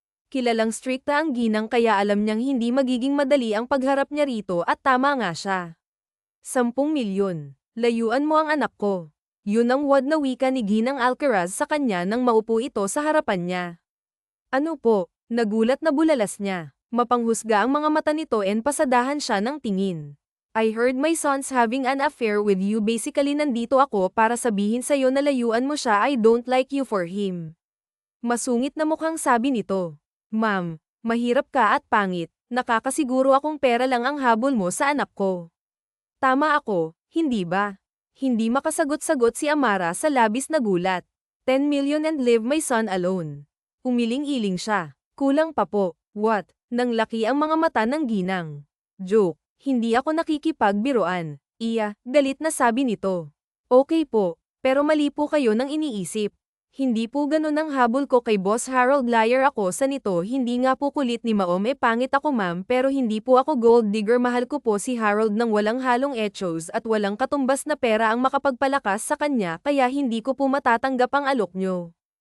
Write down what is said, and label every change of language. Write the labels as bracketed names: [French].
[Filipino] Kilalang strikta ang ginang kaya alam niyang hindi magiging madali ang pagharap niya rito at tama nga siya. 10 milyon. Layuan mo ang anak ko. Yun ang wad na wika ni Ginang Alcaraz sa kanya nang maupo ito sa harapan niya. Ano po? Nagulat na bulalas niya. Mapanghusga ang mga mata nito and pasadahan siya ng tingin. [English] I heard my son's having an affair with you basically [Filipino] nandito ako para sabihin sa'yo na layuan mo siya [English] I don't like you for him. [Filipino] Masungit na mukhang sabi nito. Ma'am, mahirap ka at pangit, nakakasiguro akong pera lang ang habol mo sa anak ko. Tama ako, hindi ba? Hindi makasagot-sagot si Amara sa labis na gulat. [English] 10 million and leave my son alone. [Filipino] Umiling-iling siya. Kulang pa po. [English] What? [Filipino] Nang laki ang mga mata ng ginang. Joke. Hindi ako nakikipagbiruan. Galit na sabi nito. Okay po, pero mali po kayo nang iniisip. Hindi po ganun ang habol ko kay Boss Harold liar ako sa nito hindi nga po kulit ni Maom pangit ako ma'am pero hindi po ako gold digger mahal ko po si Harold ng walang halong echos at walang katumbas na pera ang makapagpalakas sa kanya kaya hindi ko po matatanggap ang alok nyo.